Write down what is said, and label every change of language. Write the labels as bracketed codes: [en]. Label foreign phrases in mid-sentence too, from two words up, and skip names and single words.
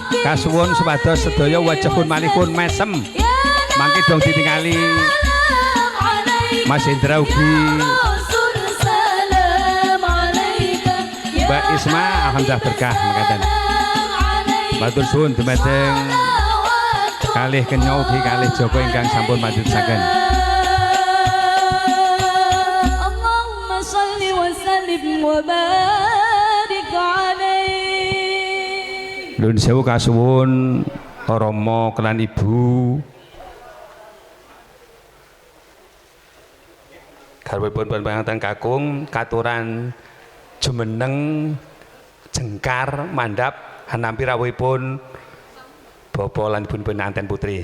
[jv] kasuwun supados sedaya wajahipun malihipun mesem mangke dong ditingali Mas Hendra ugi Mbak Isma alhamdulillah berkah mekaten matur suwun dumateng kalih kenya ugi kalih Joko ingkang sampun majusaken [ar] اللهم صل وسلم وبارك عليه [jv] Nuwun sewu kasuwun Rama kelan Ibu garwanipun panjenengan kakung katuran jumeneng jengkar mandhap hanampi rawuhipun Bapak lan Ibu pengantin putri.